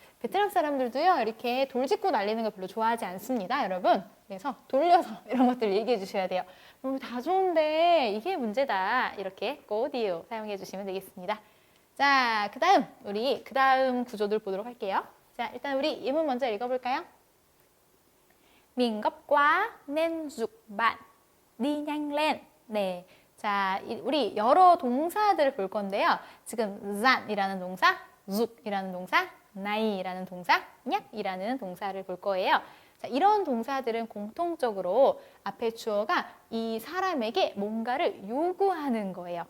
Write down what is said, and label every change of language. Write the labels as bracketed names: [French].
[Korean] 베트남 사람들도요, 이렇게 돌직구 날리는 걸 별로 좋아하지 않습니다, 여러분. 그래서 돌려서 이런 것들 얘기해 주셔야 돼요. 다 좋은데 이게 문제다. 이렇게 꼬디오 사용해 주시면 되겠습니다. 자, 우리 그 다음 구조들 보도록 할게요. 자, 일단 우리 예문 먼저 읽어볼까요? [Vietnamese] Mình gấp quá nên giục bạn đi nhanh lên. [Korean] 네. 자, 우리 여러 동사들을 볼 건데요. 지금 잔이라는 동사, 죽이라는 동사, 나이라는 동사, 냥이라는 동사를 볼 거예요. 자, 이런 동사들은 공통적으로 앞에 주어가 이 사람에게 뭔가를 요구하는 거예요.